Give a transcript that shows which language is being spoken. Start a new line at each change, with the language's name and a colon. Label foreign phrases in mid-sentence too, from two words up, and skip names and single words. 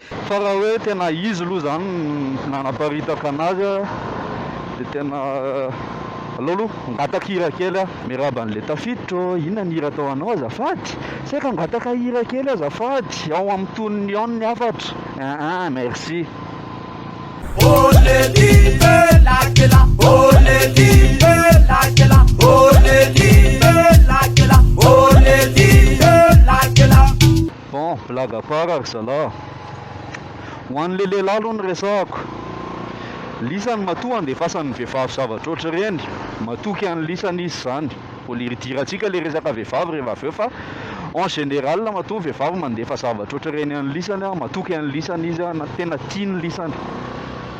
Malagasy: Fa raha hoe tena izy aloha zany nanaparitaka anazy a de tena alolo ngataka hira kely a, miraba an'le tafiditro, inona ny hira tao anao azafady? Saika ngataka hira kely azafady, ao amin'ny tonony ao ny afatra. Merci. Oh le libe lakela, oh le libe lakela, oh le libe lakela, oh le libe lakela.
French: Bon, blague à part
Malagasy: ry zalahy. Ho an'le lehilahy aloha ny resahako. Lisany matoa andefasan'ny vehivavy zavatra ohatry reny, matoky an'ny lisany izy zany. Vao liridiratsika le resaka vehivavy rehefa avy eo fa
French: en général
Malagasy: matoa vehivavy mandefa zavatra ohatry reny an'ny lisany, matoky an'ny lisany izy, tena tiany lisany.